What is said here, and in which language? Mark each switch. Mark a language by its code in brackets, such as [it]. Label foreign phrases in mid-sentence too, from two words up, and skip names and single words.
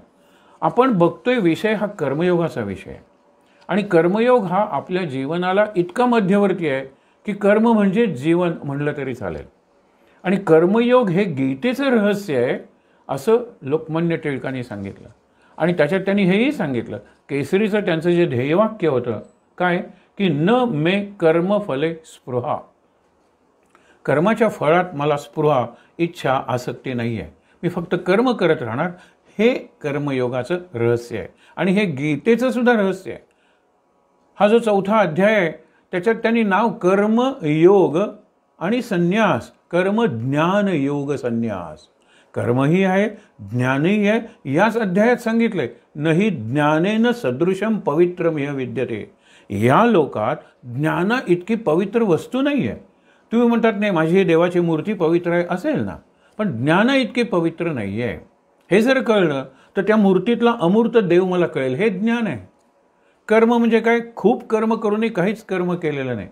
[mr] आपण बघतोय विषय हा कर्मयोगाचा विषय आहे, आणि कर्मयोग हा आपल्या जीवनाला इतका मध्यवर्ती आहे की कर्म म्हणजे जीवन म्हणलं तरी चालेल. आणि कर्मयोग हे गीतेचं रहस्य आहे असं लोकमान्य टिळकांनी सांगितलं. आणि त्याच्यात त्यांनी हेही सांगितलं, केसरीचं त्यांचं जे ध्येयवाक्य होतं काय, की [sa] न मे कर्मफले स्पृहा, [mr] कर्माच्या फळात मला स्पृहा, इच्छा, आसक्ती नाही आहे, मी फक्त कर्म करत राहणार. हे कर्मयोगाचं रहस्य आहे आणि हे गीतेचं सुद्धा रहस्य आहे. हा जो 4था अध्याय आहे त्याच्यात त्यांनी नाव कर्मयोग आणि संन्यास, कर्म ज्ञान योग संन्यास, कर्मही आहे ज्ञानही आहे, याच अध्यायात सांगितलंय. [sa] नहि ज्ञानेन सदृशम पवित्रमिह विद्यते. [mr] या लोकात ज्ञाना इतकी पवित्र वस्तू नाही आहे. तुम्ही म्हणतात नाही माझी ही देवाची मूर्ती पवित्र आहे, असेल ना, पण ज्ञान इतके पवित्र नाही आहे. हे जर कळलं तर त्या मूर्तीतला अमूर्त देव मला कळेल, हे ज्ञान आहे. कर्म म्हणजे काय, खूप कर्म करूनही काहीच कर्म केलेलं नाही.